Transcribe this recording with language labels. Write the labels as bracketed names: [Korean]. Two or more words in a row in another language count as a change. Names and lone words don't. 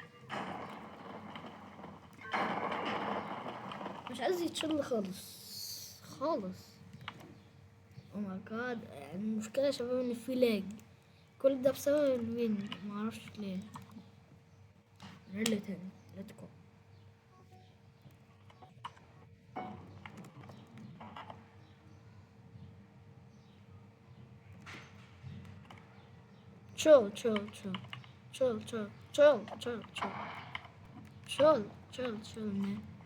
[Arabic] مش عايز يتشل خالص خالص. [English] oh my god. [Arabic] يعني المشكلة يا شباب ان في لاج. كل ده بسبب الويند معرفش ليه. [English] really تاني let's go. chill chill chill chill chill chill chill chill chill chill chill man.